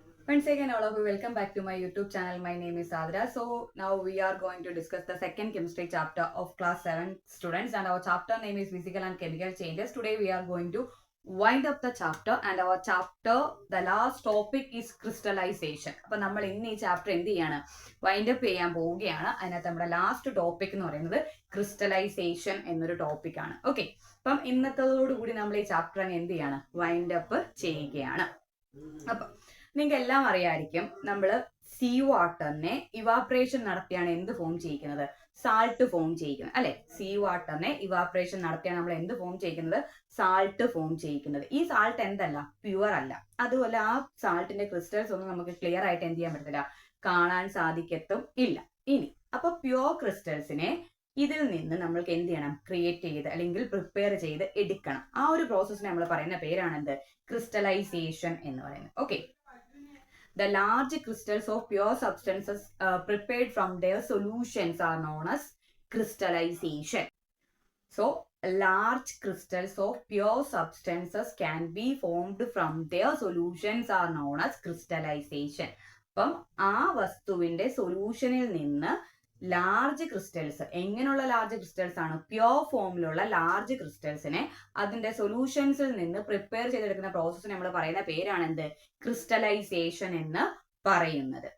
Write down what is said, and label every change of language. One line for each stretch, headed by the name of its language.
English: Once again, all of you, welcome back to my YouTube channel. My name is Adra. So now we are going to discuss the second chemistry chapter of class 7 students, and our chapter name is physical and chemical changes. Today we are going to wind up the chapter, and our chapter, the last topic is crystallization.
Malayalam: അപ്പോൾ നമ്മൾ ഇന്ന് ഈ chapter എന്ത് ചെയ്യാണ്, wind up ചെയ്യാൻ പോവുകയാണ്. അതിനകത്ത് നമ്മുടെ ലാസ്റ്റ് ടോപ്പിക് എന്ന് പറയുന്നത് ക്രിസ്റ്റലൈസേഷൻ എന്നൊരു ടോപ്പിക്കാണ്. ഓക്കെ, അപ്പം ഇന്നത്തോടുകൂടി നമ്മൾ ഈ ചാപ്റ്റർ അങ്ങ് എന്ത് ചെയ്യാണ്, വൈൻഡ് അപ്പ് ചെയ്യുകയാണ്. അപ്പം നിങ്ങൾക്ക് എല്ലാം അറിയാമായിരിക്കും, നമ്മൾ സീ വാട്ടറിനെ ഇവാപ്രേഷൻ നടത്തിയാണ് എന്ത് ഫോം ചെയ്യിക്കുന്നത്, സാൾട്ട് ഫോം ചെയ്യിക്കുന്നത് അല്ലെ. സീ വാട്ടറിനെ ഇവാപ്രേഷൻ നടത്തിയാണ് നമ്മൾ എന്ത് ഫോം ചെയ്യിക്കുന്നത്, സാൾട്ട് ഫോം ചെയ്യിക്കുന്നത്. ഈ സാൾട്ട് എന്തല്ല, പ്യുവർ അല്ല. അതുപോലെ ആ സാൾട്ടിന്റെ ക്രിസ്റ്റൽസ് ഒന്നും നമുക്ക് ക്ലിയർ ആയിട്ട് എന്ത് ചെയ്യാൻ പറ്റത്തില്ല, കാണാൻ സാധിക്കത്തും ഇല്ല. ഇനി അപ്പൊ പ്യുവർ ക്രിസ്റ്റൽസിനെ ഇതിൽ നിന്ന് നമ്മൾക്ക് എന്ത് ചെയ്യണം, ക്രിയേറ്റ് ചെയ്ത് അല്ലെങ്കിൽ പ്രിപ്പയർ ചെയ്ത് എടുക്കണം. ആ ഒരു പ്രോസസ്സിനെ നമ്മൾ പറയുന്ന പേരാണ് എന്ത്, ക്രിസ്റ്റലൈസേഷൻ എന്ന് പറയുന്നത്.
English: Okay, the large crystals of pure substances prepared from their solutions are known as crystallization. So, large crystals of pure substances can be formed from their solutions are known as crystallization.
Malayalam: അപ്പം ആ വസ്തുവിന്റെ സൊല്യൂഷനിൽ നിന്ന് large crystals, എങ്ങനെയുള്ള large crystals ആണ്, pure ഫോമിലുള്ള large ക്രിസ്റ്റൽസിനെ അതിന്റെ സൊല്യൂഷൻസിൽ നിന്ന് പ്രിപ്പയർ ചെയ്തെടുക്കുന്ന പ്രോസസ് നമ്മൾ പറയുന്ന പേരാണ് എന്ത്, ക്രിസ്റ്റലൈസേഷൻ എന്ന് പറയുന്നത്.